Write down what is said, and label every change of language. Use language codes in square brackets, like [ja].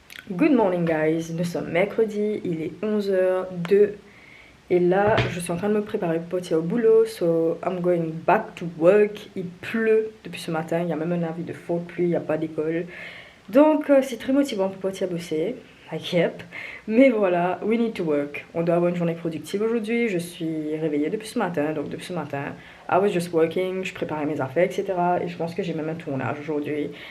[en] Good morning guys, [fr] nous sommes mercredi, il est 11h02, et là je suis en train de me préparer pour partir au boulot, [en] so I'm going back to work. [fr] Il pleut depuis ce matin, il y a même un avis de forte pluie, il n'y a pas d'école, donc c'est très motivant pour partir bosser. Yep. Mais voilà, [en] we need to work. [fr] On doit avoir une journée productive aujourd'hui. Je suis réveillée depuis ce matin. Donc depuis ce matin, [en] I was just working. [fr] Je préparais mes affaires, etc. Et je pense que j'ai même un tournage aujourd'hui.